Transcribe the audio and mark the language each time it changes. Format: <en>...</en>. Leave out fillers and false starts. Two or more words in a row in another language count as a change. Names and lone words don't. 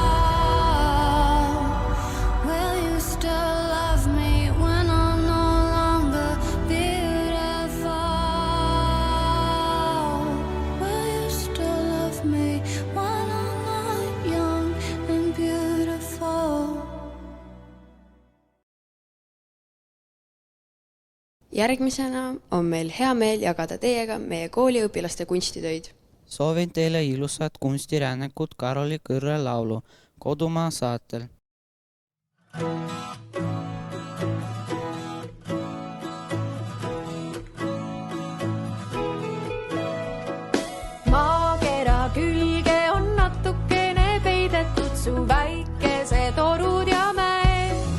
<en>Will you still love me when I'm no longer beautiful? Will you still love me when I'm not young and beautiful?</en> <et>Järgmisena on meil hea meel jagada teiega meie kooliõpilaste kunstitöid. Soovin teile ilusat kunstirännekut Karoli Kõrre laulu Kodumaa saatel. Maakera külge on natukene peidetud su väikesed orud ja mäed.</et>